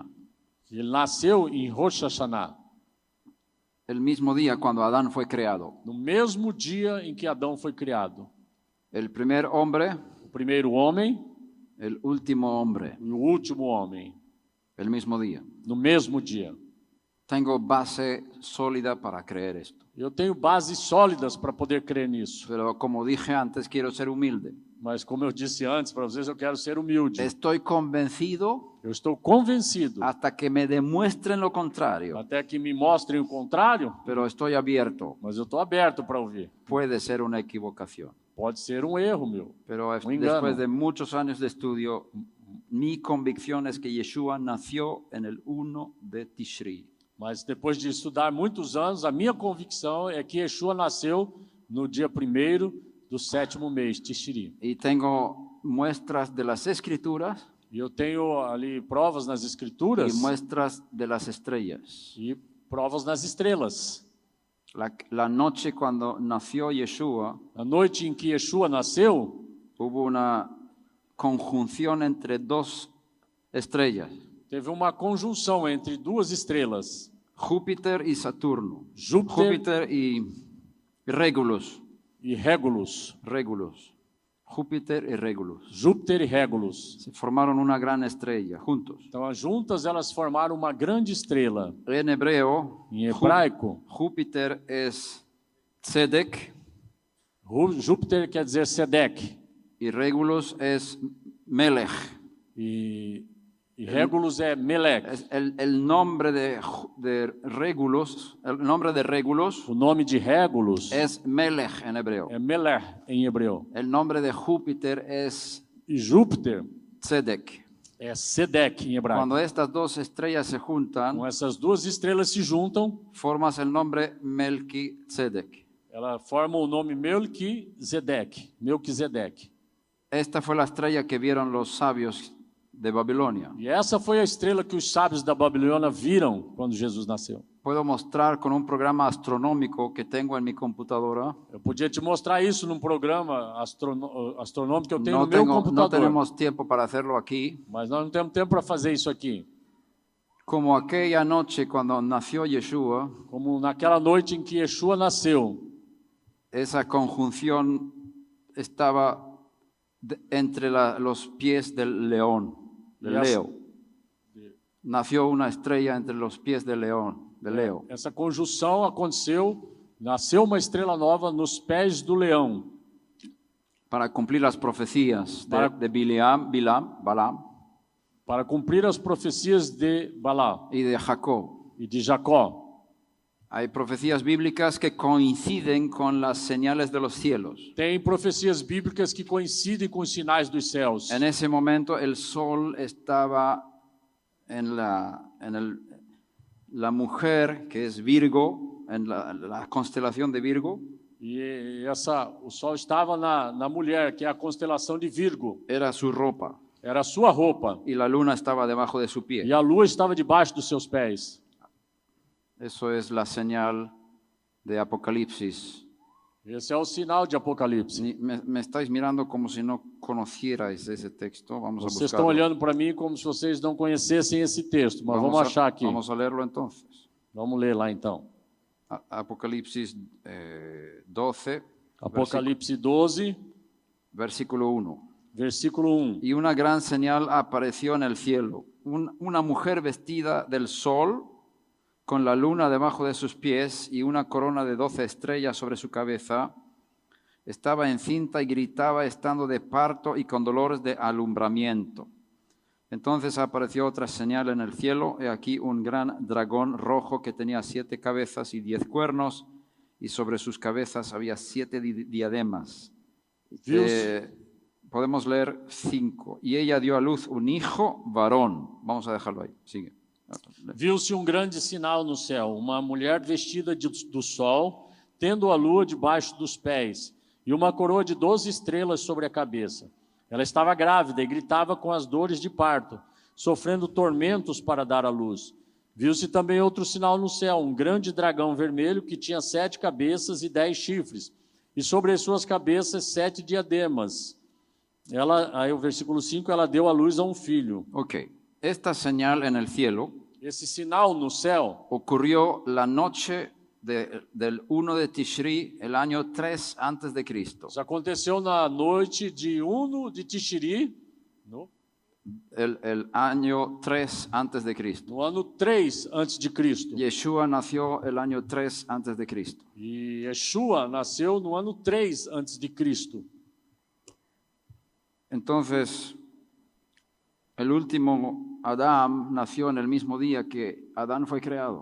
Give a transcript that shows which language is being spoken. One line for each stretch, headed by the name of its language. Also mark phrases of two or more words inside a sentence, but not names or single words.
Portuguese: ele nasceu em Rosh Hashanah,
Spanish: el mismo día cuando Adán fue creado.
Portuguese: no mesmo dia em que Adão foi criado.
Spanish: El primer hombre,
Portuguese: O primeiro homem
Spanish: el último hombre,
Portuguese: e o último homem,
Spanish: el mismo día.
Portuguese: no mesmo dia.
Spanish: Tengo base sólida para creer esto.
Portuguese: Eu tenho bases sólidas para poder crer nisso.
Spanish: Pero como dije antes, quiero ser humilde.
Portuguese: Mas como eu disse antes para vocês, eu quero ser humilde.
Spanish: Estoy convencido
Portuguese: Eu estou convencido,
Spanish: hasta que me demuestren lo contrario,
Portuguese: até que me mostrem o contrário,
Spanish: pero estoy abierto.
Portuguese: mas eu estou aberto para ouvir.
Spanish: Puede ser una equivocación,
Portuguese: Pode ser um erro meu.
Spanish: pero
Portuguese: engano.
Spanish: después de muchos años de estudio, mi convicción es que Yeshua nació en el 1 de Tishri.
Portuguese: Mas depois de estudar muitos anos, a minha convicção é que Yeshua nasceu no dia 1º do 7º mês, Tishri.
Spanish: Y tengo muestras de las escrituras
Portuguese: E eu tenho ali provas nas escrituras
Spanish: y muestras de las estrellas.
Portuguese: e provas nas estrelas.
Spanish: La noche cuando nació Yeshua,
Portuguese: A noite em que Yeshua nasceu,
Spanish: hubo una conjunción entre dos estrellas,
Portuguese: teve uma conjunção entre duas estrelas,
Spanish: Júpiter y Saturno. Júpiter Júpiter y Regulus.
Portuguese: e Régulus.
Spanish: Júpiter y Regulus.
Portuguese: Júpiter e Régulus.
Spanish: Se formaron una gran estrella juntos.
Portuguese: Então, juntas elas formaram uma grande estrela.
Spanish: En hebreo,
Portuguese: Em hebraico,
Spanish: Júpiter es Tzedek
Portuguese: Júpiter quer dizer Sedec
Spanish: y Regulus es Melech.
Portuguese: e Régulus é Melec.
Spanish: El nombre de Regulus, el nombre de Regulus
Portuguese: O nome de Régulus
Spanish: es Melech en hebreo.
Portuguese: é Melech em hebreu.
Spanish: El nombre de Júpiter es
Portuguese: E Júpiter Tzedek. é Sedec em hebraico.
Spanish: Cuando estas dos estrellas se juntan,
Portuguese: Com essas duas estrelas se juntam,
Spanish: formas el nombre Melquitzedek.
Portuguese: ela forma o nome Melquisedeque.
Spanish: Esta fue la estrella que vieron los sabios de Babilonia.
Portuguese: E essa foi a estrela que os sábios da Babilônia viram quando Jesus nasceu.
Spanish: Puedo mostrar con un programa astronómico que tengo en mi computadora.
Portuguese: Eu podia te mostrar isso num programa astronômico que eu tenho
Spanish: No,
Portuguese: no meu no computador.
Spanish: tenemos tiempo para hacerlo aquí.
Portuguese: Mas nós não temos tempo para fazer isso aqui.
Spanish: Como aquella noche cuando nació Yeshua,
Portuguese: Como naquela noite em que Yeshua nasceu,
Spanish: esa conjunción estaba entre los pies del león, del Yes. Leo. Nació una estrella entre los pies del león, del Leo.
Portuguese: essa conjunção aconteceu, nasceu uma estrela nova nos pés do leão,
Spanish: Para cumplir las profecías
Portuguese: Para-
Spanish: de Balaam
Portuguese: para cumprir as profecias de Balá
Spanish: y de Jacob.
Portuguese: e de Jacó.
Spanish: Hay profecías bíblicas que coinciden con las señales de los cielos.
Portuguese: Tem profecias bíblicas que coincidem com os sinais dos céus.
Spanish: En ese momento el sol estaba en la mujer que es Virgo, en la constelación de Virgo,
Portuguese: E o sol estava na mulher, que é a constelação de Virgo.
Spanish: Era su ropa.
Portuguese: Era a sua roupa.
Spanish: Y la luna estaba debajo de su pie.
Portuguese: E a lua estava debaixo dos seus pés.
Spanish: Eso es la señal de Apocalipsis.
Portuguese: Esse é o sinal de Apocalipse.
Spanish: Me estáis mirando como si no conocierais ese texto. Vamos a
Portuguese: Vocês estão
Spanish: buscarlo.
Portuguese: olhando para mim como se vocês não conhecessem esse texto, mas vamos achar aqui.
Spanish: Vamos a leerlo entonces.
Portuguese: Vamos ler lá então.
Spanish: Apocalipsis 12,
Portuguese: Apocalipse 12,
Spanish: versículo 1.
Portuguese: versículo 1.
Spanish: Y una gran señal apareció en el cielo, una mujer vestida del sol, con la luna debajo de sus pies y una corona de 12 estrellas sobre su cabeza. Estaba encinta y gritaba estando de parto y con dolores de alumbramiento. Entonces apareció otra señal en el cielo, he aquí un gran dragón rojo que tenía 7 cabezas y 10 cuernos, y sobre sus cabezas había 7 diademas. Podemos leer 5. Y ella dio a luz un hijo varón. Vamos a dejarlo ahí. Sigue.
Portuguese: Viu-se grande sinal no céu, uma mulher vestida do sol, tendo a lua debaixo dos pés, e uma coroa de 12 estrelas sobre a cabeça. Ela estava grávida e gritava com as dores de parto, sofrendo tormentos para dar à luz. Viu-se também outro sinal no céu, um grande dragão vermelho que tinha 7 cabeças e 10 chifres, e sobre as suas cabeças 7 diademas. Aí o versículo 5, ela deu à luz a um filho.
Spanish: Ok. Esta señal en el cielo
Portuguese: Esse sinal no céu
Spanish: ocurrió la noche del 1 de Tishri, el año 3 antes de Cristo.
Portuguese: Isso aconteceu na noite de 1 de Tishri,
Spanish: El año 3 antes de Cristo.
Portuguese: no ano 3 antes de Cristo.
Spanish: Yeshua nació el año 3 antes de Cristo.
Portuguese: E Yeshua nasceu no ano 3 antes de Cristo.
Spanish: Entonces, el último Adán nació en el mismo día que Adán fue creado.